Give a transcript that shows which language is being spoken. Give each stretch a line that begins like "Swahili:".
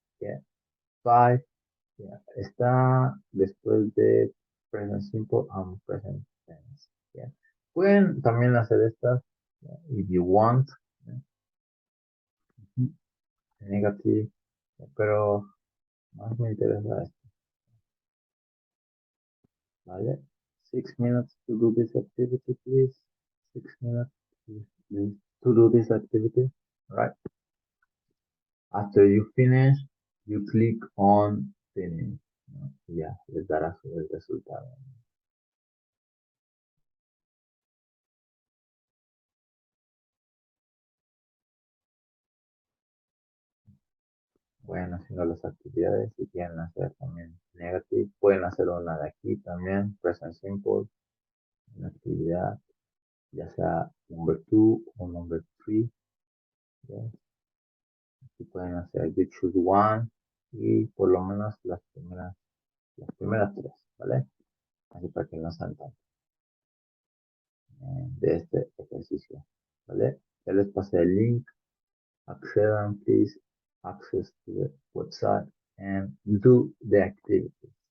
English: Yeah. Five. Yeah.
Spanish: Está después de
English: present simple and present tense. Yeah.
Spanish: Pueden también hacer estas,
English: yeah, if you want.
Spanish: Yeah. Ujú. Negative. Pero más me interesa esto. ¿Vale?
English: 6 minutes to do this activity, please. 6 minutes please, to do this activity. Right. After you finish, you click on finish, ¿no?
Spanish: Y ya, les dará el resultado. Bueno, haciendo las actividades, si quieren hacer también negative, pueden hacer una de aquí también, present simple, una actividad, ya sea number 2 o number 3. ¿Ya? Aquí pueden hacer
English: you choose one
Spanish: y por lo menos las primeras tres, ¿vale? Así para que no saltan de este ejercicio, ¿vale? Ya les pasé el link.
English: Accedan, please access to the website and do the activities.